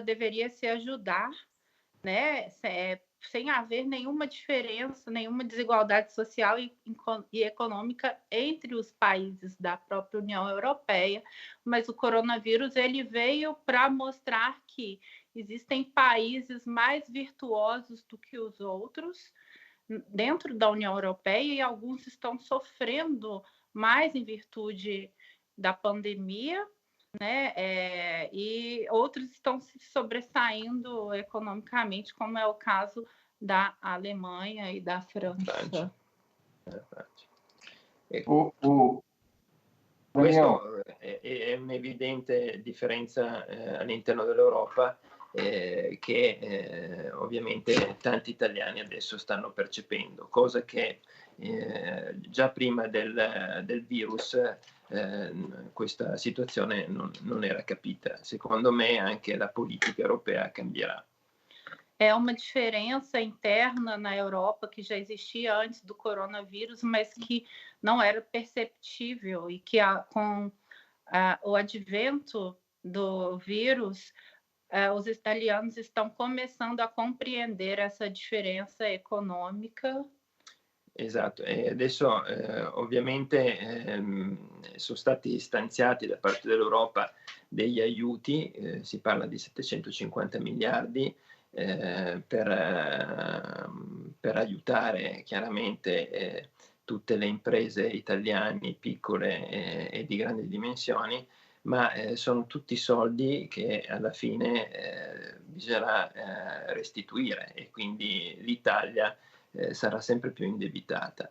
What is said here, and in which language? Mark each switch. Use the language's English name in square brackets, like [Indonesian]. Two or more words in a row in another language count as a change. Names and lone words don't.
[Portuguese] deveria se ajudar, né, sem haver nenhuma diferença, nenhuma desigualdade social e econômica entre os países da própria União Europeia, mas o coronavírus ele veio para mostrar que existem países mais virtuosos do que os outros dentro da União Europeia, e alguns estão sofrendo mais em virtude da pandemia, né? E outros estão se sobressaindo economicamente, como é o caso da Alemanha e da França. [Italian] Questo è un'evidente differenza all'interno dell'Europa che ovviamente tanti italiani adesso stanno percependo, cosa che già prima del virus questa situazione non era capita. Secondo me anche la politica europea cambierà. [Portuguese] É uma diferença interna na Europa que já existia antes do coronavírus, mas que não era perceptível, e que com o advento do vírus, os italianos estão começando a compreender essa diferença econômica. [Italian] Esatto, e adesso ovviamente sono stati stanziati da parte dell'Europa degli aiuti, si parla di 750 miliardi per aiutare chiaramente tutte le imprese italiane piccole e di grandi dimensioni, ma sono tutti soldi che alla fine bisognerà restituire, e quindi l'Italia sarà sempre più indebitata.